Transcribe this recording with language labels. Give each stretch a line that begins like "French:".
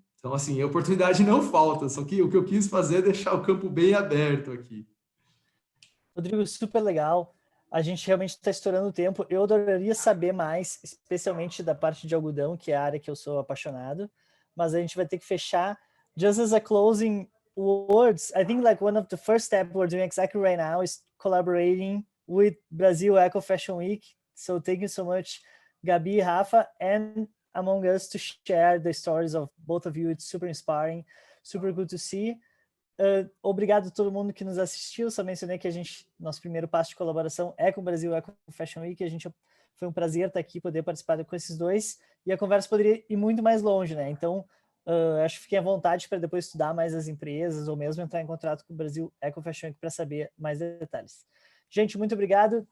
Portuguese: Então, assim, a oportunidade não falta, só que o que eu quis fazer é deixar o campo bem aberto aqui. Rodrigo, super legal. A gente realmente está estourando o tempo. Eu adoraria saber mais, especialmente da parte de algodão, que é a área que eu sou apaixonado, mas a gente vai ter que fechar.
English: Just as a closing words, I think like one of the first steps we're doing exactly right now is collaborating with Brazil Eco Fashion Week So thank you so much, Gabi, Rafa, and among us to share the stories of both of you. It's super inspiring, super good to see.
Portuguese: Obrigado a todo mundo que nos assistiu. Só mencionei que nosso primeiro passo de colaboração é com o Brasil Eco Fashion Week. Foi um prazer estar aqui, poder participar com esses dois. E a conversa poderia ir muito mais longe, né? Então, acho que fiquem à vontade para depois estudar mais as empresas ou mesmo entrar em contato com o Brasil Eco Fashion Week para saber mais detalhes. Gente, muito obrigado.